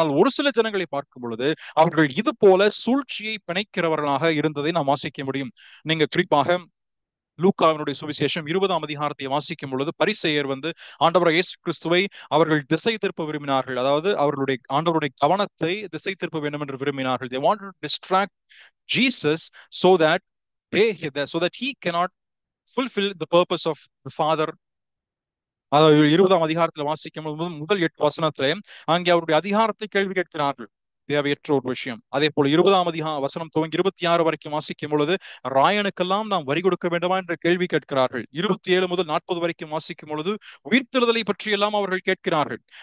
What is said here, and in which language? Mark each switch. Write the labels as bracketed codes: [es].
[ta] ஆனால் ஒரு சில ஜனங்களை பார்க்கும் பொழுது அவர்கள் இது போல சூழ்ச்சியை பிணைக்கிறவர்களாக இருந்ததை நாம் வாசிக்க முடியும். நீங்க குறிப்பாக லூக்காவினுடைய சுவிசேஷம் 20ஆம் அதிகாரத்தை வாசிக்கும் பொழுது பரிசேயர் ஆண்டவர் இயேசு கிறிஸ்துவை அவர்கள் திசை திருப்ப விரும்பினார்கள். அதாவது ஆண்டவருடைய கவனத்தை திசை திருப்ப வேண்டும் என்று விரும்பினார்கள். [en] They wanted to distract Jesus so that he cannot fulfill the purpose of the Father. [ta] அதாவது 20ஆம் அதிகாரத்தில் வாசிக்கும் முதல் 8 வசனத்திலே அங்கே அவருடைய அதிகாரத்தை கேள்வி கேட்கிறார்கள். தேவையற்ற ஒரு விஷயம். அதே போல 20ஆம் வசனம் துவங்கி 26 வரைக்கும் வாசிக்கும் பொழுது ராயனுக்கெல்லாம் நாம் வரி கொடுக்க வேண்டுமா என்ற கேள்வி கேட்கிறார்கள். 27 முதல் 40 வரைக்கும் வாசிக்கும் பொழுது உயிர்த்தெழுதலை பற்றி எல்லாம் அவர்கள் கேட்கிறார்கள்.